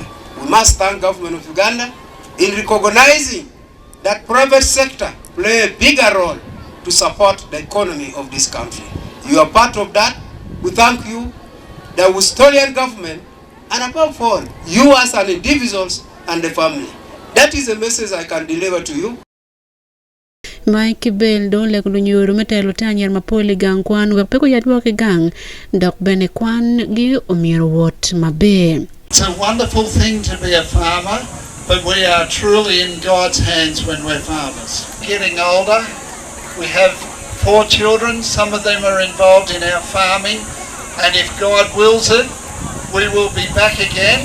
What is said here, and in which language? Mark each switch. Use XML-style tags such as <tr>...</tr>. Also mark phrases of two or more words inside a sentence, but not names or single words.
<en>We must thank government of Uganda in recognizing that private sector play a bigger role to support the economy of this country. You are part of that. We thank you, the Australian government, and above all, you as an individuals and the family. That is a message I can deliver to you.</en> <ach>Mike Bell do le kulunyoru metelo tanyer mapoli gang kwan wepeko yadwa ke gang dok bene kwan gi omiro wot mabe.</ach> <en>It's a wonderful thing to be a farmer, but we are truly in God's hands when we're farmers. Getting older, we have 4 children, some of them are involved in our farming, and if God wills it, we will be back again.</en>